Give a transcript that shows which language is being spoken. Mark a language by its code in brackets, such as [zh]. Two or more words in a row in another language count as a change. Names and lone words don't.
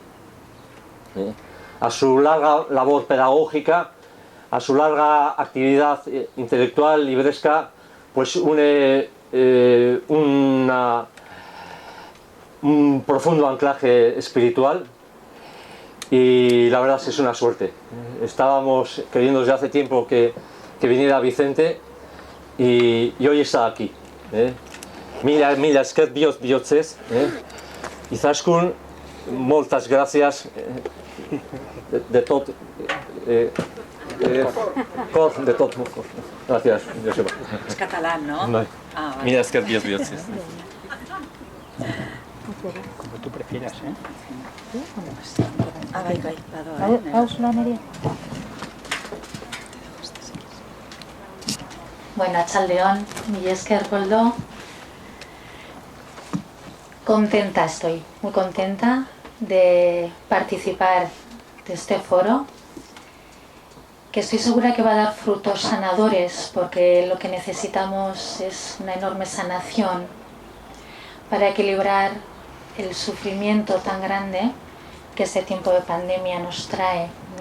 [es] A su larga labor pedagógica, a su larga actividad intelectual libresca, pues une un profundo anclaje espiritual, y la verdad es una suerte. Estábamos queriendo desde hace tiempo que viniera Vicente, y hoy está aquí. [eu] Mila esker bihotzez. Izaskun, [ca] moltes gràcies de tot cor, de tot cor. Gràcies, Joseba. És català, no? [es] No. Ah, vale. [eu] Mila esker bihotzez. [es] Como tú prefieras, ¿eh? [eu] Ah, bai, bado, Ausula Nerea. Bueno, Arratsaldeon, mila esker, Koldo. [es] Contenta estoy, muy contenta de participar de este foro, que estoy segura que va a dar frutos sanadores, porque lo que necesitamos es una enorme sanación para equilibrar el sufrimiento tan grande que este tiempo de pandemia nos trae, ¿no?